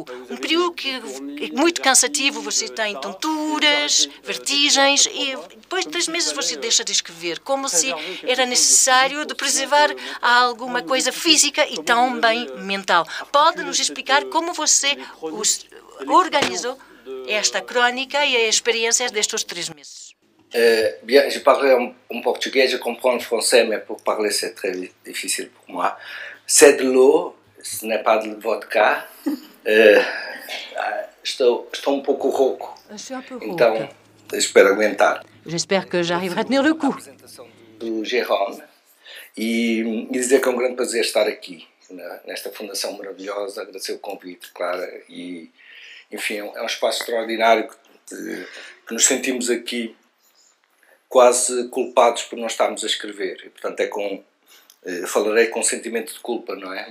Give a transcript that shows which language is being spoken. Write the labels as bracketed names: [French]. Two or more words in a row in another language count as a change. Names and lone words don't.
[Portuguese] Um perigo que é muito cansativo. Você tem tonturas, vertigens, e depois de 3 meses você deixa de escrever, como se era necessário de preservar alguma coisa física e também mental. Pode nos explicar como você organizou esta crônica e as experiências destes 3 meses? [French] Bien, je parle en portugais, je comprends le français, mais pour parler c'est très difficile pour moi. C'est de l'eau, ce n'est pas de vodka. [Portuguese] Estou um pouco rouco, então espero aguentar. [French] J'espère que j'arriverai à tenir le coup. [Portuguese] Do Gérone, e dizer que é um grande prazer estar aqui, nesta fundação maravilhosa, agradecer o convite, claro, e enfim, é um espaço extraordinário que nos sentimos aqui quase culpados por não estarmos a escrever, e portanto falarei com sentimento de culpa, não é?